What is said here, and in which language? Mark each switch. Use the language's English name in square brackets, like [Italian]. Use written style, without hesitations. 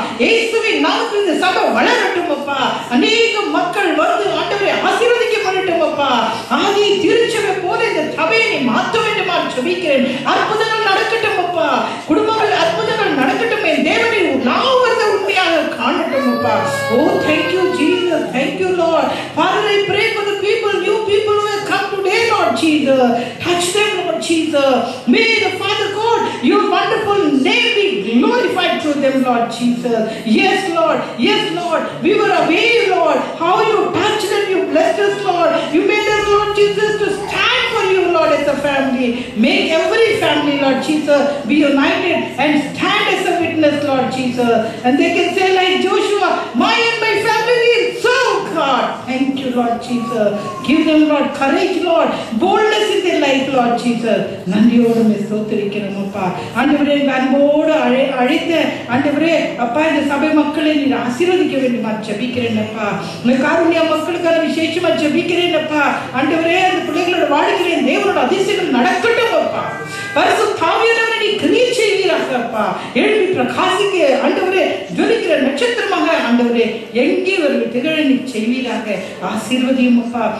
[Tamil] இயேசுவின் நாமத்தில் இந்த சபை வளரட்டும் அப்பா. அநேக மக்கள் வந்து ஆண்டவரே ஆசீர்வதிக்கப்படட்டும் அப்பா. ஆதி திருச்சபை போல இந்த சபையை நீ மாற்ற வேண்டுமா ஜெபிக்கிறேன். அற்புதங்கள் நடக்கட்டும் அப்பா. குடும்பங்கள் அற்புதங்கள் நடக்கட்டும். என் தேவனை நாவதை உண்மையாக காணட்டும் அப்பா. [English] Oh, thank you Jesus, thank you Lord. Father, I pray for the people, new people who have come today, Lord Jesus. Touch them, Lord Jesus. May the Father God, your wonderful name be glorified through them, Lord Jesus. Yes, Lord. Yes, Lord. We were aware, Lord, how you touched and you blessed us, Lord. You made us, Lord Jesus, to stand for you, Lord, as a family. Make every family, Lord Jesus, be united and stand as a witness, Lord Jesus. And they can say like Joshua, my and my family will serve God. Thank you, Lord Jesus. Give them, Lord, courage, Lord, boldness in their life, Lord Jesus. [Tamil] நன்றியோடு ஸ்தோத்திரிக்கிறோம் அப்பா. ஆண்டவரே அன்போடு அழைத்த ஆண்டவரே அப்பா இந்த சபை மக்களை நீர் ஆசீர்வதிக்க வேண்டுமா ஜெபிக்கிறேன் அப்பா. இந்த காருண்ய மக்களுக்கான விசேஷமா ஜெபிக்கிறேன் அப்பா. ஆண்டவரே அந்த பிள்ளைகளோட வாழ்கிறேன் தேவனோட அதிசயங்கள் நடக்கட்டும் அப்பா. பரிசுத்த ஆவியானவரே நீ கிரியை செய்வீராக அப்பா. எழுப்பி பிரகாசிக்க ஆண்டவரே ஜொலிக்கிற நட்சத்திரமாக ஆண்டவரே எங்கே ஒரு திகழ நீ செய்வீராக. ஆசீர்வதியும் அப்பா.